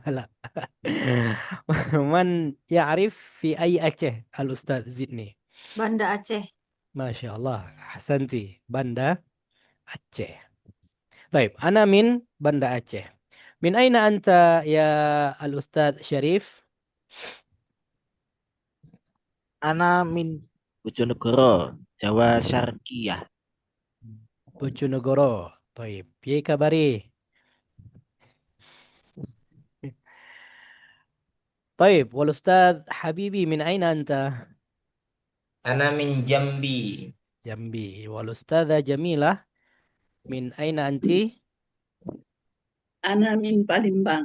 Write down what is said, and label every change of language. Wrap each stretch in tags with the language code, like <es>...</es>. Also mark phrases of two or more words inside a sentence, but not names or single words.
<ar>لا من يعرف في أي أچه الأستاذ زدني. Banda Aceh. ما شاء الله أحسنتي. باندا أچه. طيب أنا من باندا أچه. من أين أنت يا الأستاذ شريف؟ أنا من Bojonegoro، جاوة الشرقية.</ar> <jv>Bojonegoro. طيب piye kabari?</jv> <ar>طيب والأستاذ حبيبي من أين أنت؟ أنا من Jambi. جنبي. والأستاذة جميلة من أين أنت؟ Ana min Palembang.</ar>